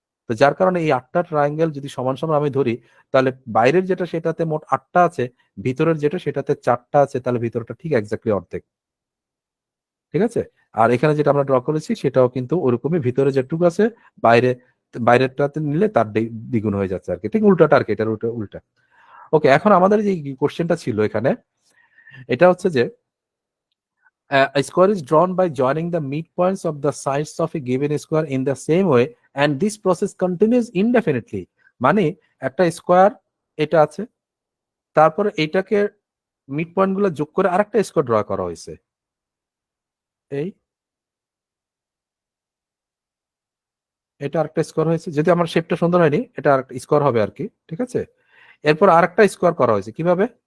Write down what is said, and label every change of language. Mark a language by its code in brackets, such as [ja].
[bn] তো যার কারণে এই 8টা ট্রায়াঙ্গেল যদি সমান সমান আমি ধরি, তাহলে বাইরের যেটা সেটাতে মোট 8টা আছে, ভিতরের যেটা সেটাতে 4টা আছে, তাহলে ভিতরটা ঠিক এক্স্যাক্টলি অর্ধেক। ঠিক আছে? আর এখানে যেটা আমরা ড্র করেছি সেটাও কিন্তু ওরকমই, ভিতরে যেটুকু আছে বাইরে, বাইরেরটাতে নিলে তার দ্বিগুণ হয়ে যাচ্ছে আর কি, ঠিক উল্টাটা আর কি, এটার উল্টা উল্টা। ওকে, এখন আমাদের যে কোশ্চেনটা ছিল এখানে, এটা হচ্ছে যে [en] a square is drawn by joining the midpoints of the sides of a given square in the same way and this process continues indefinitely। [bn] মানে একটা স্কোয়ার এটা আছে, তারপরে এটাকে মিড পয়েন্ট গুলো যোগ করে আরেকটা স্কোয়ার ড্র করা হয়েছে, এই এটা আরেকটা স্কোয়ার হয়েছে। যদি আমার শেপটা সুন্দর হয়নি, এটা আরেকটা স্কোয়ার হবে আর কি, ঠিক আছে? এরপর আরেকটা স্কোয়ার করা হয়েছে, কিভাবে?